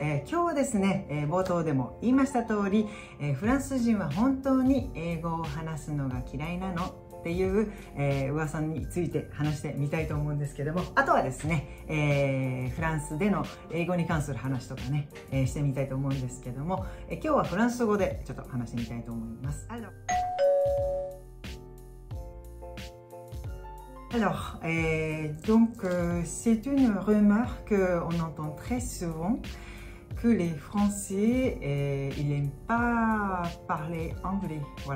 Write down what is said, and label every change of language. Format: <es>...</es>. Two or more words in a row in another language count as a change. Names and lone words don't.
<ja>今日はですね、冒頭でも言いました通り、フランス人は本当に英語を話すのが嫌いなのっていう、噂について話してみたいと思うんですけども、あとはですね、フランスでの英語に関する話とかね、してみたいと思うんですけども、今日はフランス語でちょっと話してみたいと思います。</ja> <fr>Alors, c'est une rumeur qu'on entend très souvent que les Français, ils n'aiment pas parler anglais, voilà.</fr>